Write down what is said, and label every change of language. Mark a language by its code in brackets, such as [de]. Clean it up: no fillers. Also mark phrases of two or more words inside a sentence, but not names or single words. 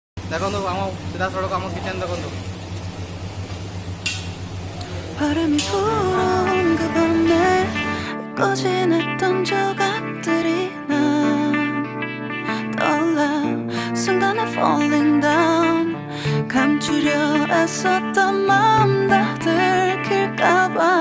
[or] ଦେଖନ୍ତୁ ଆମ ସିଧାସଳଖ ଆମ କିଚେନ୍ ଦେଖନ୍ତୁ। [ko] 바람이 불어온 그 밤에 꺼진했던 조각들이 난 떠올라 순간에 [en] falling down [ko] 감추려 애썼던 마음 다 들킬까봐